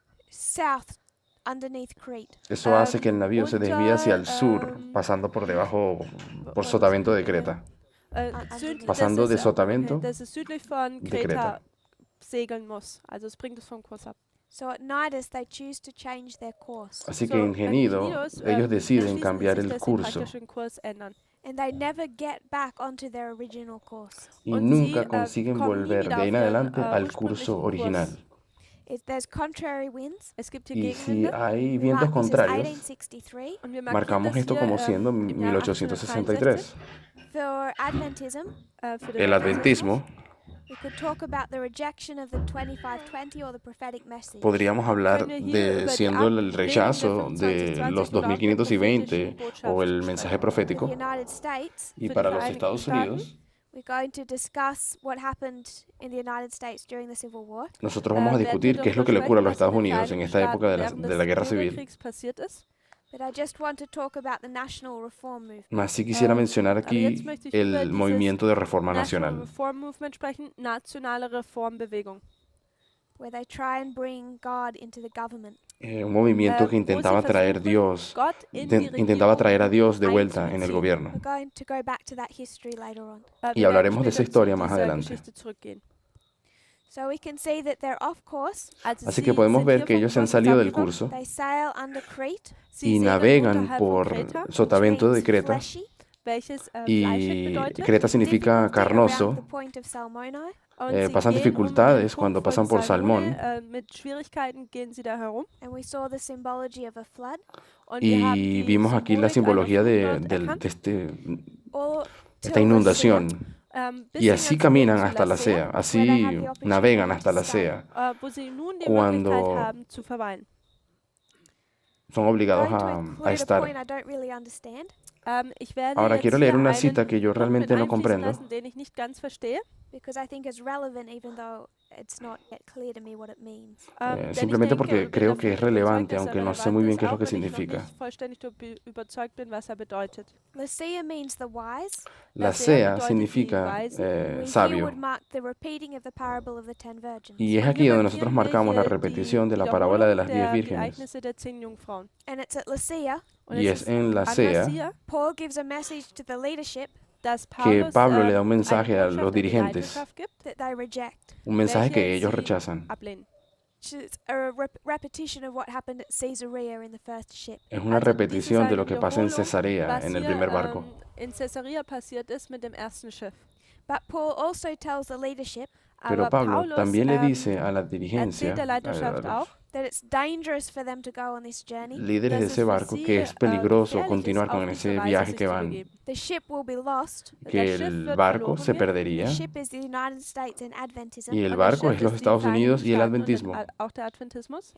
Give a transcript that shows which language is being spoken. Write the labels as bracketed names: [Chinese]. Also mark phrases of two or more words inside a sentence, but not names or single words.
[English] south underneath Crete. [Spanish] Eso hace que el navío se desvíe hacia el sur, [German] unter, [Spanish] pasando por debajo, por [German] und, [Spanish] Sotavento de Creta. [German] südlich, [Spanish] Pasando de Sotavento [German] das ist südlich von [Spanish] de [German] Kreta [Spanish] Creta. [German] segeln muss. Also es bringt es vom Kurs ab. [English] So at Nidus, they choose to change their course. [Spanish] Así [English] So, [Spanish] que en Genido Knios, ellos deciden [German] entschließen [Spanish] cambiar [German] sich, [Spanish] el [German] dass sie [Spanish] curso [German] praktisch den Kurs ändern. [English] And they never get back onto their original course. [Spanish] y [German] Und [Spanish] nunca [German] sie, [Spanish] consiguen [German] kommen nie [Spanish] volver [German] wieder [Spanish] de ahí en [German] auf ihren, [Spanish] adelante al [German] ursprünglichen [Spanish] curso [German] Kurs. [Spanish] original. [English] There's contrary winds. [German] Es gibt hier [Spanish] Y si [German] Gegenwinde. [Spanish] hay [English] We [Spanish] vientos [English] mark this as [Spanish] contrarios, 1863. [German] Und wir markieren [Spanish] marcamos [German] das [Spanish] esto [German] hier, [Spanish] como siendo [German] im Jahr 1863. [English] For Adventism, [German] für den [Spanish] El adventismo, [English] we could talk about the rejection of the 2520 or the prophetic message. [Spanish] podríamos hablar [German] Können wir hier [Spanish] de [German] über die [Spanish] siendo el [German] Ablehnung der [Spanish] rechazo de 2520 los [German] oder auch der 2520 prophetischen [Spanish] o el [German] Botschaft [Spanish] mensaje [English] For [Spanish] profético. [English] the United States, [Spanish] Y [German] Für die [Spanish] para los [German] Vereinigten [Spanish] Estados [German] Staaten. [Spanish] Unidos, [English] we're going to discuss what happened in the United States during the Civil War. [Spanish] nosotros vamos a discutir qué es lo que le ocurre a los Estados Unidos en esta época de la guerra civil. [German] Passiert ist. [English] But I just want to talk about the national reform movement. [Spanish] Más sí quisiera mencionar [German] aber [Spanish] aquí [German] jetzt möchte ich über [Spanish] el [German] dieses [Spanish] movimiento de reforma [German] National [Spanish] nacional. [German] Reform Movement sprechen, nationale Reformbewegung. [English] Where they try and bring God into the government. [Spanish] Un movimiento que [German] wo sie [Spanish] intentaba traer [German] versuchen, [Spanish] Dios, [German] Gott in die [Spanish] intentaba traer a Dios de [German] Regierung [Spanish] vuelta en el [German] einzubeziehen. [Spanish] gobierno. [English] We're going to go back to that history later on. [Spanish] Y [German] Wir werden [Spanish] hablaremos de esa [German] später [Spanish] historia [German] zu [Spanish] más [German] dieser [Spanish] adelante. [German] Geschichte zurückgehen. [English] So we can see that they're off course. [German] Also [Spanish] Así [German] sie [Spanish] que podemos [German] sind [Spanish] ver [German] hier [Spanish] que [German] vom [Spanish] ellos se han [German] Kurs [Spanish] salido del [German] abgekommen. [Spanish] curso [English] They sail under Crete, [German] Sie [Spanish] y [German] segeln [Spanish] navegan [German] unterhalb von [Spanish] por [German] Kreta, [Spanish] Sotavento de [English] means [Spanish] Creta. [English] fleshy, [German] welches fleischig [Spanish] Y [German] bedeutet. [Spanish] Creta significa [English] difficulty around [Spanish] carnoso. [English] the point of Salmone, [German] Und [Spanish] pasan [German] sie gehen um den [Spanish] dificultades [German] Punkt [Spanish] cuando [German] von [Spanish] pasan por Salmone, Salmón. [German] Mit Schwierigkeiten gehen sie da herum. [English] and we saw the symbology of a flood. [German] Und wir haben [Spanish] Y [German] die [Spanish] vimos aquí la [German] Symbolik [Spanish] simbología [German] einer [Spanish] de, [German] Flut dort [Spanish] de [German] erkannt. [English] Or [Spanish] esta inundación. [German] Bis [Spanish] Y [German] sie [Spanish] así [German] ganz [Spanish] caminan [German] zu [Spanish] hasta la Lasea, Sea, así navegan hasta la Sea. [German] wo sie nun die [Spanish] Cuando [German] Möglichkeit haben zu verweilen. [Spanish] Son obligados [English] going to [Spanish] a [English] include a [Spanish] estar. [English] point I don't really understand. [German] Ich werde [Spanish] Ahora [German] jetzt [Spanish] quiero leer [German] hier [Spanish] una [German] einen [Spanish] cita que yo [German] Punkt [Spanish] realmente [German] mit [Spanish] no [German] einfließen [Spanish] comprendo, [German] lassen, den ich nicht ganz verstehe. [English] Because I think it's relevant even though it's not yet clear to me what it means. [German] Denn ich [Spanish] simplemente [German] denke [Spanish] porque [German] und bin [Spanish] creo [German] davon [Spanish] que es [German] überzeugt, [Spanish] relevante, [German] dass er [Spanish] aunque no sé [German] relevant [Spanish] muy bien [German] ist, [Spanish] qué es lo [German] auch [Spanish] que [German] wenn ich noch [Spanish] significa. [German] nicht vollständig überzeugt bin, was er bedeutet. [English] Lucia means the wise. [Spanish] La Lasea Sea [German] bedeutet [Spanish] significa [German] die Weisen. [English] We here [Spanish] sabio. [English] would mark the repeating of the parable of the 10 virgins. [Spanish] Y es [German] Und [Spanish] aquí [German] hier [Spanish] donde [German] markieren [Spanish] nosotros [German] wir [Spanish] marcamos la [German] hier [Spanish] repetición de [German] die [Spanish] la parábola de las [German] Wiederholung 10 der [Spanish] vírgenes. [German] Ereignisse der 10 Jungfrauen. [English] And it's at Lucia [German] Und [Spanish] Y es es en la [German] an [Spanish] Sea [German] Lasea, [English] Paul gives a message to the leadership [German] dass [Spanish] que [German] Paulus, [Spanish] Pablo le da un [German] eine [Spanish] mensaje a [German] Botschaft [Spanish] los [German] an die [Spanish] dirigentes, [German] Leiterschaft gibt, [English] that they reject. [Spanish] un mensaje que [German] welche [Spanish] ellos [German] sie [Spanish] rechazan. [German] ablehnen. [English] It's a repetition of what happened at Caesarea in the first ship. [Spanish] Es una [German] Also, dies ist [Spanish] repetición de [German] eine [Spanish] lo que pasa en [German] Wiederholung, [Spanish] Cesarea, [German] was [Spanish] en el [German] hier, [Spanish] primer barco. [German] in Caesarea passiert ist mit dem ersten Schiff. [English] But Paul also tells the leadership [Spanish] Pero [German] Aber [Spanish] Pablo [German] Paulus [Spanish] también le dice a la dirigencia, [German] erzählt der Leiterschaft [Spanish] a [German] auch, [English] that it's dangerous for them to go on this journey. [Spanish] los líderes de [German] dass [Spanish] ese [German] es für [Spanish] barco, [German] sie, [Spanish] que es peligroso [German] gefährlich [Spanish] continuar [German] ist, [Spanish] con [German] auf [Spanish] ese [German] diese Reise [Spanish] viaje [German] sich [Spanish] que [German] zu [Spanish] van, [German] begeben. [English] The ship will be lost. [Spanish] que [German] Das Schiff [Spanish] el [German] wird [Spanish] barco [German] verloren [Spanish] se [German] gehen. [English] The [Spanish] perdería [English] ship is the United States and Adventism. [Spanish] y el [German] Und das [Spanish] barco [German] Schiff [Spanish] es los [German] ist die [Spanish] Estados Unidos y el [German] Vereinigten [Spanish] adventismo. [German] Staaten und auch der Adventismus.